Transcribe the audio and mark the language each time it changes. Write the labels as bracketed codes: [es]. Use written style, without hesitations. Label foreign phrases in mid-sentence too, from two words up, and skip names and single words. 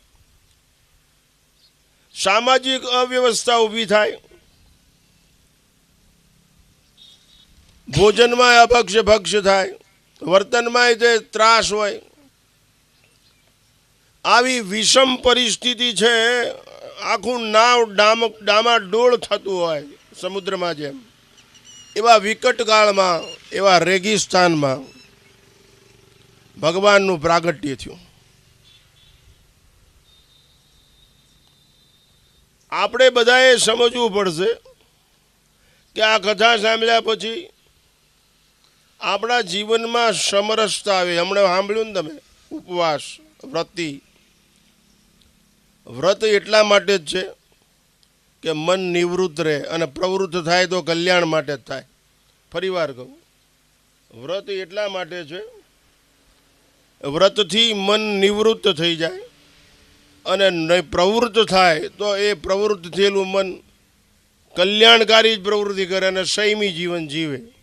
[gu] સામાજિક અવ્યવસ્થા ઊભી થાય, ભોજન મેં અભક્ષ ભક્ષ થાય, વર્તન મેં ત્રાસ હોય. આવી વિષમ પરિસ્થિતિ છે, આખું નાવ ડામાડોળ થતું હોય સમુદ્ર મેં જેમ. એવા વિકટ કાળ મેં, એવા રેગિસ્તાન મેં ભગવાનનું પ્રાગટ્ય થયું. આપણે બધાએ સમજવું પડશે કિ આ કથા સાંભળ્યા પછી આપણા જીવનમાં સમરસતા આવે. હમણાં સાંભળ્યું ને તમે, ઉપવાસ વ્રતિ. વ્રત એટલા માટે જ છે કે મન નિવૃત્ત રહે અને પ્રવૃત્ત થાય તો કલ્યાણ માટે જ થાય. ફરીવાર કહું, વ્રત એટલા માટે છે, વ્રતથી મન નિવૃત્ત થઈ જાય અને પ્રવૃત્ત થાય તો એ પ્રવૃત્ત થયેલું મન કલ્યાણકારી જ પ્રવૃત્તિ કરે અને સંયમી જીવન જીવે.